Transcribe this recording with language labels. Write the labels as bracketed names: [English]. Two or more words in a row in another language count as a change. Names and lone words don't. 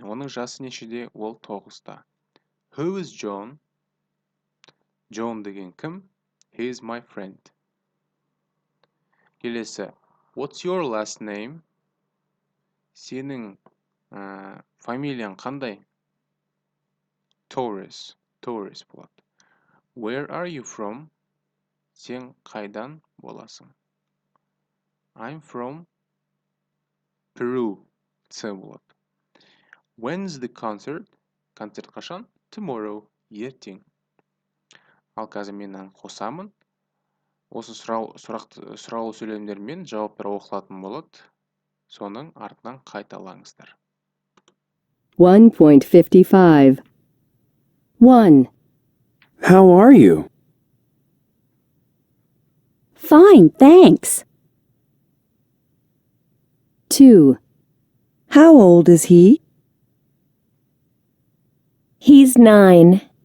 [Kazakh] Оның жасы нешеде? Ол 9-та. [English] Who is John? [Kazakh] John деген кім? [English] He is my friend. Келесі. What's your last name? [Kazakh] Сенің фамилияң қандай? Torres болады. [English] Where are you from? [Kazakh] Сен қайдан боласың? [English] I'm from Peru. [Kazakh] Ц болады. [English] When's the concert? [Kazakh] Концерт қашан? Tomorrow. Ертең. Ал қазір мен қосамын. Осы сұраулы сөйлемдермен жауаптар оқылатын болады. Соның артынан қайталаңыздар. 1.55 1. [English] How are you? Fine, thanks. 2. How old is he? He's 9.